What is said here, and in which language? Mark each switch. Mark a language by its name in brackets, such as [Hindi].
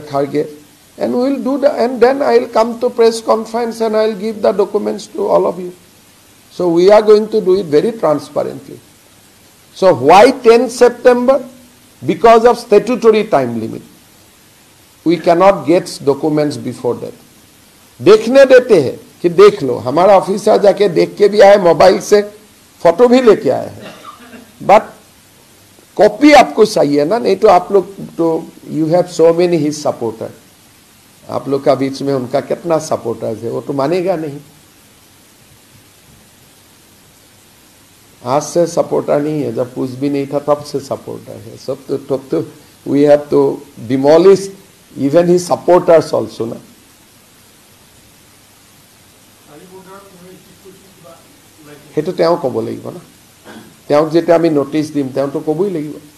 [English] Kharge, and we will do and then I will come to press conference and I will give the documents to all of you. So we are going to do it very transparently. So why 10 September? Because of statutory time limit. We cannot get documents before that. [Hindi] देखने देते हैं कि देख लो, हमारा officer जाके देख के भी आए, मोबाइल से फोटो भी लेके आए हैं, बट कॉपी आपको चाहिए ना, नहीं तो आप लोग तो [English] you have so many his supporter, [Hindi] आप लोग का बीच में उनका कितना सपोर्टर्स है, वो तो मानेगा नहीं। आज से सपोर्टर नहीं है, जब कुछ भी नहीं था तब से सपोर्टर है सब। तो तब तो [English] we have to demolish even his supporters also [Hindi] ना। [Assamese] সেইটো তেওঁ ক'ব লাগিব না, তেওঁক যেতিয়া আমি নটিচ দিম তেওঁতো ক'বই লাগিব।